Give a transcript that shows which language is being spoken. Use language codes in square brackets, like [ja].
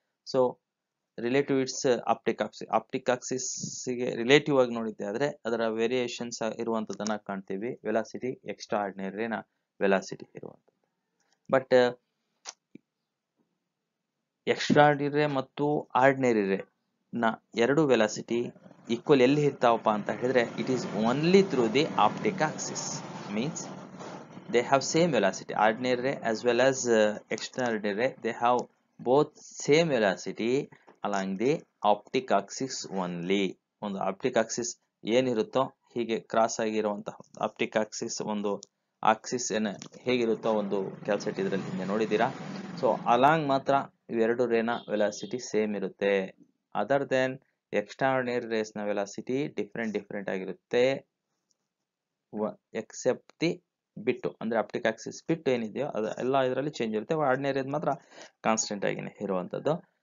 [kn] So relative it's optic Axis ಗೆ relative ಆಗಿ ನೋಡಿದ್ದೆ ಆದ್ರೆ ಅದರ ವೇರಿಯೇಷನ್ಸ್ ಇರುವಂತದನ್ನ ಕಾಣ್ತೀವಿ ವೆಲಾಸಿಟಿ ಎಕ್ಸ್ಟ್ರಾ ಆರ್ಡಿನರಿ ರೇನ ವೆಲಾಸಿಟಿ ಇರುವಂತದ್ದು. ಬಟ್ ಎಕ್ಸ್ಟ್ರಾ ಆರ್ಡಿನರಿ ರೇ ಮತ್ತು ಆರ್ಡಿನರಿ ರೇ ನ ಎರಡು ವೆಲಾಸಿಟಿ ಈಕ್ವಲ್ ಎಲ್ಲಿ ಇರ್ತಾವಪ್ಪ ಅಂತ ಹೇಳಿದ್ರೆ [en] It is only through the optic axis, means they have same velocity. Ordinary ray as well as extraordinary ray, they have both same velocity along the optic axis only. [kn] ಒಂದು optic Axis ಏನಿರುತ್ತೋ ಹೀಗೆ cross ಆಗಿರುವಂತಹ optic Axis ಒಂದು Axis ಹೇಗಿರುತ್ತೋ ಒಂದು ಕ್ಯಾಲ್ಸೆಟ್ ಇದರಲ್ಲಿ ಹಿಂದೆ ನೋಡಿದ್ದೀರಾ. So along ಮಾತ್ರ ಇವೆರಡು ರೇನ ವೆಲಾಸಿಟಿ ಸೇಮ್ ಇರುತ್ತೆ. [en] other than [kn] ಎಕ್ಸ್ಟ್ರಾರ್ಡಿನರಿ ರೇಸ್ ನ ವೆಲಾಸಿಟಿ ಡಿಫರೆಂಟ್ ಆಗಿರುತ್ತೆ, ಎಕ್ಸೆಪ್ಟ್ ದಿ ಬಿಟ್ಟು ಅಂದ್ರೆ ಆಪ್ಟಿಕ್ ಆಕ್ಸಿಸ್ ಬಿಟ್ಟು ಏನಿದೆಯೋ ಅದು ಎಲ್ಲ ಇದರಲ್ಲಿ ಚೇಂಜ್ ಇರುತ್ತೆ, ಆರ್ಡಿನರಿ ಮಾತ್ರ ಕಾನ್ಸ್ಟೆಂಟ್ ಆಗಿನೇ ಇರುವಂತದ್ದು.